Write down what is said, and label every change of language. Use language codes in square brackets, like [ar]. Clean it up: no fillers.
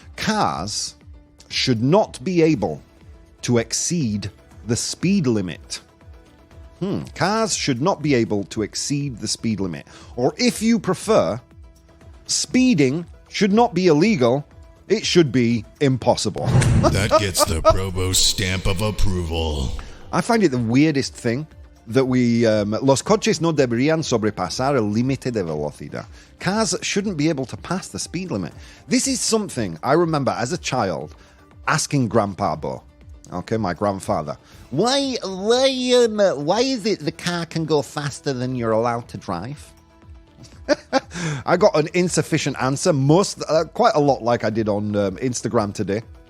[en] Cars should not be able to exceed the speed limit. Cars should not be able to exceed the speed limit. Or if you prefer, speeding should not be illegal. It should be impossible. That gets the Probo stamp of approval. I find it the weirdest thing that [es] los coches no deberían sobrepasar el límite de velocidad. [en] Cars shouldn't be able to pass the speed limit. This is something I remember as a child asking Grandpa Bo. Okay, my grandfather. Why is it the car can go faster than you're allowed to drive? I got an insufficient answer, quite a lot like I did on Instagram today.